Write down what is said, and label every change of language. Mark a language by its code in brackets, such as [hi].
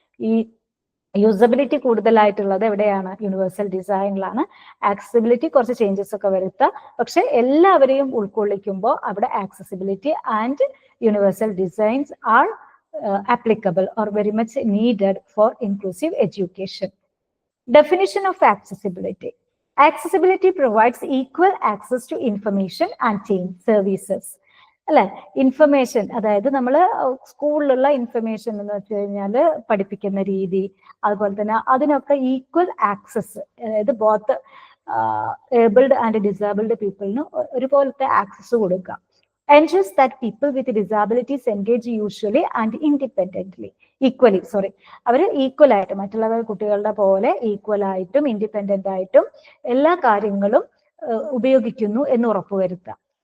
[ml] ഈ യൂസബിലിറ്റി കൂടുതലായിട്ടുള്ളത് എവിടെയാണ്? യൂണിവേഴ്സൽ ഡിസൈനിലാണ്. ആക്സസിബിലിറ്റി കുറച്ച് ചേഞ്ചസ് ഒക്കെ വരുത്താം, പക്ഷെ എല്ലാവരെയും ഉൾക്കൊള്ളിക്കുമ്പോൾ അവിടെ [en] Accessibility and universal designs are applicable or very much needed for inclusive education. Definition of accessibility. Accessibility provides equal access to information and services. [ml] അല്ലെ, ഇൻഫർമേഷൻ അതായത് നമ്മൾ സ്കൂളിലുള്ള ഇൻഫർമേഷൻ എന്ന് വെച്ച് കഴിഞ്ഞാൽ പഠിപ്പിക്കുന്ന രീതി, അതുപോലെ തന്നെ അതിനൊക്കെ ഈക്വൽ ആക്സസ്, അതായത് [en] both abled and disabled [ml] പീപ്പിളിന് ഒരുപോലത്തെ access കൊടുക്കുക. [en] ensures that people with disabilities engage usually and independently [ml] hour equal ആയിട്ട് മറ്റുള്ള കുട്ടികളുടെ പോലെ ഈക്വൽ ആയിട്ടും ഇൻഡിപെൻഡന്റ് ആയിട്ടും എല്ലാ കാര്യങ്ങളും ഉപയോഗിക്കുന്നു എന്ന് ഉറപ്പുവരുത്തുക.